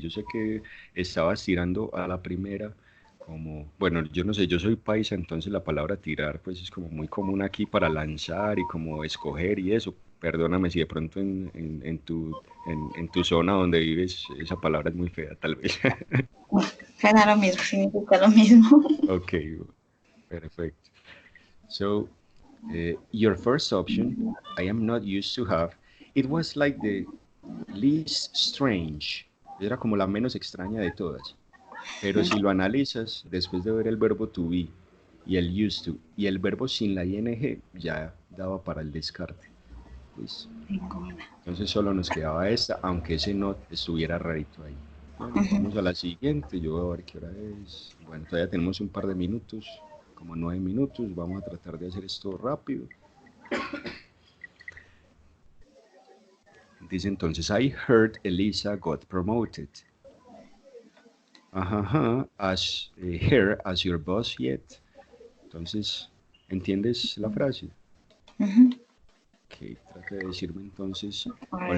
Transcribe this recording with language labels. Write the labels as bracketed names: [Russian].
[Spanish] Yo sé que estabas tirando a la primera como, bueno, yo no sé, yo soy paisa, entonces la palabra tirar pues es como muy común aquí para lanzar y como escoger y eso. Perdóname si de pronto en tu zona donde vives esa palabra es muy fea, tal vez. Suena lo mismo, significa lo mismo. [English] Ok, perfect. So, your first option, I am not used to have, it was like the least strange. [Spanish] Era como la menos extraña de todas. Pero si lo analizas, después de ver el verbo to be y el used to y el verbo sin la ing, ya daba para el descarte. ¿Listo? Ninguna. Entonces solo nos quedaba esta, aunque ese not estuviera rarito ahí. Bueno, vamos a la siguiente. Yo voy a ver qué hora es. Bueno, todavía tenemos un par de minutos, como 9 minutos. Vamos a tratar de hacer esto rápido. Dice entonces, [English] I heard Elisa got promoted. Ajá, as her as your boss yet. [Spanish] Entonces, ¿entiendes la frase? Ujú. Ok, trata de decirme entonces cuál